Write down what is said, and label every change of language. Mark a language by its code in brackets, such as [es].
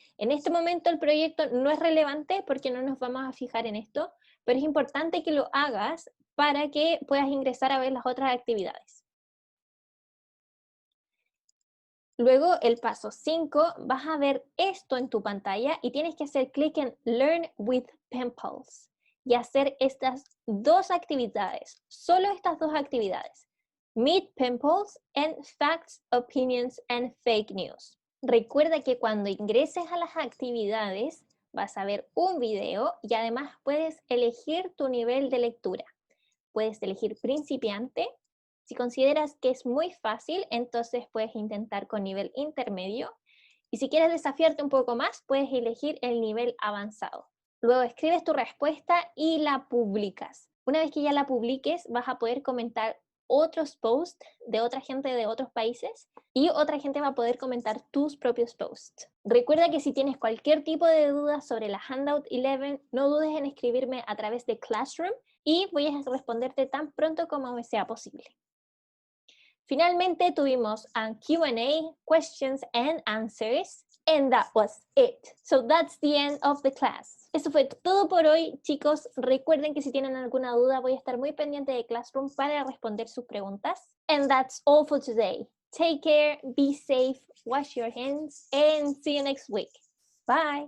[es] En este momento el proyecto no es relevante porque no nos vamos a fijar en esto, pero es importante que lo hagas para que puedas ingresar a ver las otras actividades. Luego, el paso 5, vas a ver esto en tu pantalla y tienes que hacer clic en Learn with PenPals y hacer estas 2 actividades, solo estas 2 actividades. [en] Meet PenPals and Facts, Opinions and Fake News. [es] Recuerda que cuando ingreses a las actividades vas a ver un video y además puedes elegir tu nivel de lectura. Puedes elegir principiante. Si consideras que es muy fácil, entonces puedes intentar con nivel intermedio. Y si quieres desafiarte un poco más, puedes elegir el nivel avanzado. Luego escribes tu respuesta y la publicas. Una vez que ya la publiques, vas a poder comentar otros posts de otra gente de otros países y otra gente va a poder comentar tus propios posts. Recuerda que si tienes cualquier tipo de duda sobre la Handout 11, no dudes en escribirme a través de Classroom y voy a responderte tan pronto como me sea posible. Finalmente tuvimos [en] a Q&A, questions and answers, and that was it. So that's the end of the class. [es] Eso fue todo por hoy, chicos. Recuerden que si tienen alguna duda voy a estar muy pendiente de Classroom para responder sus preguntas. [en] And that's all for today. Take care, be safe, wash your hands, and see you next week. Bye.